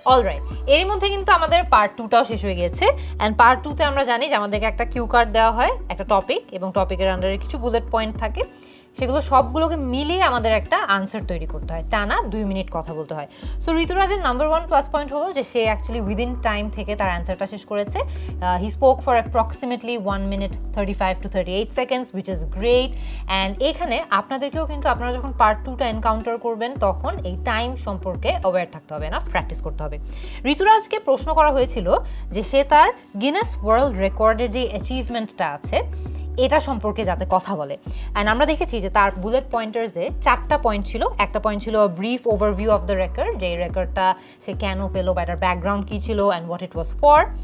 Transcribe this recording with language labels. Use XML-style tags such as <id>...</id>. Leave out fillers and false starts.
<bn>Alright, এর মধ্যে কিন্তু আমাদের পার্ট 2টাও শেষ হয়ে গেছে, এন্ড পার্ট 2তে আমরা জানি যে আমাদেরকে একটা কিউ কার্ড দেওয়া হয়, একটা টপিক এবং টপিকের আন্ডারে কিছু বুলেট পয়েন্ট থাকে, সেগুলো সবগুলোকে মিলিয়ে আমাদের একটা আনসার তৈরি করতে হয়, টানা 2 মিনিট কথা বলতে হয়। সো ঋতুরাজের নাম্বার 1 প্লাস পয়েন্ট হলো যে সে অ্যাকচুয়ালি উইদিন টাইম থেকে তার অ্যান্সারটা শেষ করেছে।</bn> <en>He spoke for approximately 1 minute 35 to 38 seconds, which is great.</en> <bn>And এখানে আপনাদেরকেও কিন্তু আপনারা যখন পার্ট 2টা এনকাউন্টার করবেন তখন এই টাইম সম্পর্কে অ্যাওয়্যার থাকতে হবে, না প্র্যাকটিস করতে হবে। ঋতুরাজকে প্রশ্ন করা হয়েছিল যে সে তার গিনেস ওয়ার্ল্ড রেকর্ডের যে অ্যাচিভমেন্টটা আছে এটা সম্পর্কে যাতে কথা বলে। অ্যান্ড আমরা দেখেছি যে তার বুলেট পয়েন্টার্সে 4টা পয়েন্ট ছিল। একটা পয়েন্ট ছিল</bn> <en>brief overview of the record,</en> <bn>যে রেকর্ডটা সে কেন পেলো বা এটার ব্যাকগ্রাউন্ড কী ছিল</bn> <en>And what it was for.</en>